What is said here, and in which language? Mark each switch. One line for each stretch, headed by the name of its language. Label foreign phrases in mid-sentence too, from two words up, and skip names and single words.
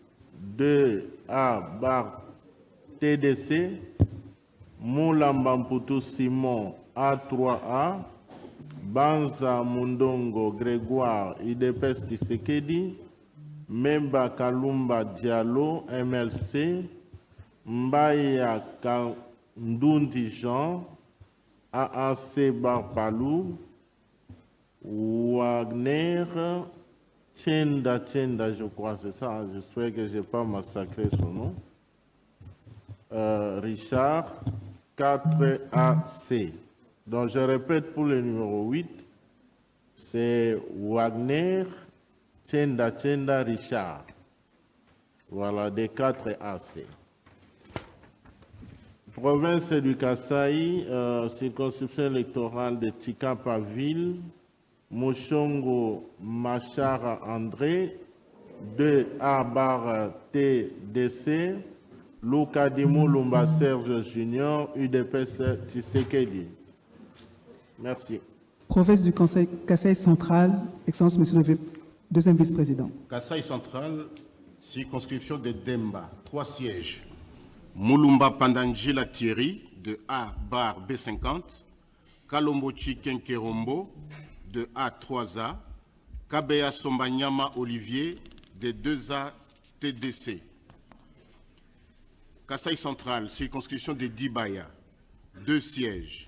French: 2A Bar TDC, Moulambamputu Simon, A3A, Banza Mundongo Grégoire, UDPS Tshisekedi, Memba Kalumba Diallo, MLC, Mbaya Kandundi Jean, AAC Barpalou, Wagner, Tchenda, je crois, c'est ça, j'espère que je n'ai pas massacré son nom. Richard, 4AC. Donc je répète pour le numéro 8, c'est Wagner, Tchenda, Richard. Voilà, des 4AC. Province du Kasaï, circonscription électorale de Tchikapa-Ville, Moshongo Machara André, 2A Bar TDC, Loukadimo Lumba Serge Junior, UDPS Tshisekedi. Merci. Province du Kasaï central, Excellence, Monsieur le deuxième vice-président. Kasaï central, circonscription de Demba, 3 sièges. Moulumba Pandangila Thierry, de A bar B50, Kalombo Chikenkerombo, de A3A, Kabeya Sombanyama Olivier, de 2A TDC. Kasaï central, circonscription de Dibaya, 2 sièges.